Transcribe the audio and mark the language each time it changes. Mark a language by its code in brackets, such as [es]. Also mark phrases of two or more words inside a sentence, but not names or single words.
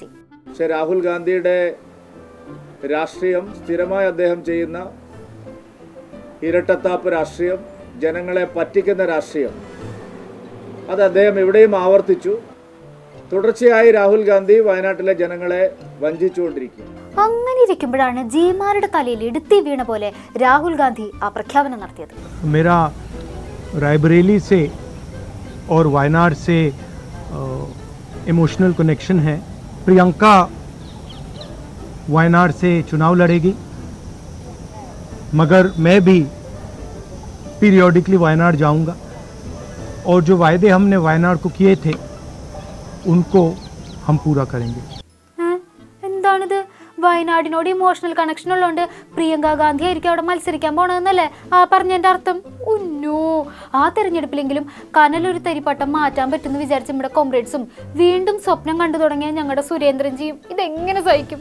[ml] പക്ഷെ രാഹുൽ ഗാന്ധിയുടെ രാഷ്ട്രീയം, സ്ഥിരമായി അദ്ദേഹം ചെയ്യുന്ന ഇരട്ടത്താപ്പ് രാഷ്ട്രീയം, ജനങ്ങളെ പറ്റിക്കുന്ന രാഷ്ട്രീയം, അത് അദ്ദേഹം എവിടെയും ആവർത്തിച്ചു. തുടർച്ചയായി രാഹുൽ ഗാന്ധി വയനാട്ടിലെ ജനങ്ങളെ വഞ്ചിച്ചുകൊണ്ടിരിക്കും. അങ്ങനെ ഇരിക്കുമ്പോഴാണ് ജിമാരുടെ തലയിൽ ഇടുത്തി വീണ പോലെ രാഹുൽ ഗാന്ധി ആ പ്രഖ്യാപനം നടത്തിയത്. [hi] मेरा रायबरेली से और वायनाड से [en] emotional connection [hi] है. प्रियंका वायनाड से चुनाव लड़ेगी, मगर मैं भी पीरियोडिकली वायनाड जाऊंगा और जो वायदे हमने वायनाड को किए थे उनको हम पूरा करेंगे. [ml] എന്താണിത്? വയനാടിനോട് [en] emotional connection [ml] ഉള്ളതുകൊണ്ട് പ്രിയങ്ക ഗാന്ധി ആയിരിക്കും അവിടെ മത്സരിക്കാൻ പോണെന്നല്ലേ ആ പറഞ്ഞതിന്റെ അർത്ഥം? ഉന്നോ, ആ തെരഞ്ഞെടുപ്പിലെങ്കിലും കനലൊരു തരിപ്പട്ടം മാറ്റാൻ പറ്റുമെന്ന് വിചാരിച്ച നമ്മുടെ കോംറേഡ്സും വീണ്ടും സ്വപ്നം കണ്ടു തുടങ്ങിയ ഞങ്ങളുടെ സുരേന്ദ്രൻജിയും ഇതെങ്ങനെ സഹിക്കും?